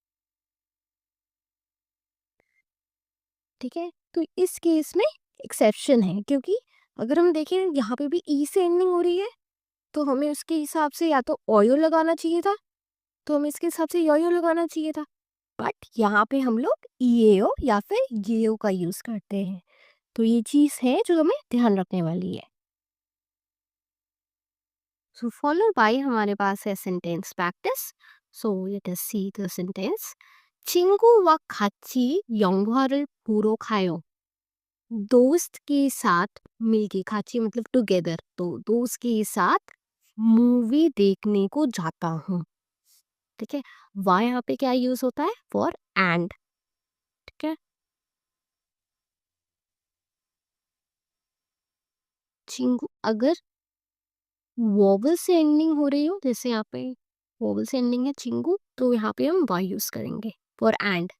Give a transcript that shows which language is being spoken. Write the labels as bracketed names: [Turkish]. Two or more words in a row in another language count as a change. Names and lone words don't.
[Hindi] ठीक है, तो इस केस में एक्सेप्शन है, क्योंकि अगर हम देखें यहाँ पे भी ई से एंडिंग हो रही है, तो हमें उसके हिसाब से या तो ओयो लगाना चाहिए था, तो हमें इसके हिसाब से योयो लगाना चाहिए था, बट यहाँ पे हम लोग ईएओ या फिर येओ का यूज करते हैं। तो ये चीज है जो हमें ध्यान रखने वाली है। [English] so followed by [Hindi] हमारे पास है [English] sentence practice. so let us see the sentence. [Korean] 친구와 같이 영화를 보러 가요। [Hindi] दोस्त के साथ मिलके, खाची मतलब टुगेदर, तो दोस्त के साथ मूवी देखने को जाता हूँ। ठीक है, वाई यहाँ पे क्या यूज होता है, [English] for and. [Hindi] ठीक है, चिंगू अगर वोवल से एंडिंग हो रही हो, जैसे यहाँ पे वोवल से एंडिंग है चिंगू, तो यहाँ पे हम वाई यूज करेंगे [English] for and.